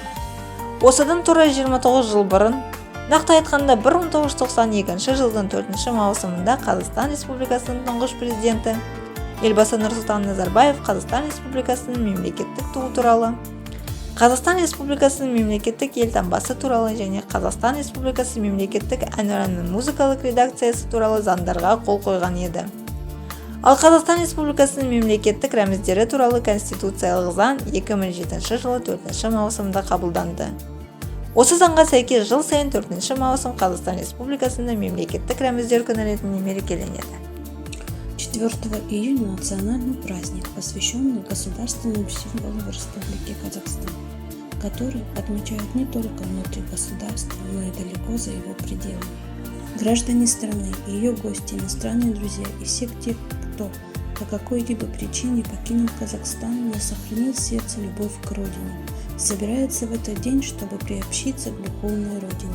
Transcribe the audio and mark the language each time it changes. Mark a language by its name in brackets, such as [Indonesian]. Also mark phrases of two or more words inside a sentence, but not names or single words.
[Kazakh] Осыдан тура 29 жыл бұрын, нақты айтқанда 1992 жылдың 4 маусымында Қазақстан Республикасының тұңғыш президенті Елбасы Нұрсұлтан Назарбаев Қазақстан Республикасының мемлекеттік туы туралы, Қазақстан Республикасының мемлекеттік елтаңбасы туралы және Қазақстан Республикасы мемлекеттік әнұранының музыкалық редакциясы туралы заңдарға қол қойған еді. Ал Қазақстан Республикасының мемлекеттік рәміздері туралы Конституциялық заң 2007 жылы 4 маусымда қабылданды. Осы заңға сәйкес жыл сайын 4 маусым Қазақстан Республикасында мемлекеттік рәміздер күні ретінде мерекеленеді. [Russian] 4 июня национальный праздник, посвященный государственному символу в Республике Казахстан, который отмечают не только внутри государства, но и далеко за его пределами. Граждане страны, ее гости, иностранные друзья и все те, кто по какой-либо причине покинул Казахстан, но сохранил в сердце любовь к родине, собираются в этот день, чтобы приобщиться к духовной родине.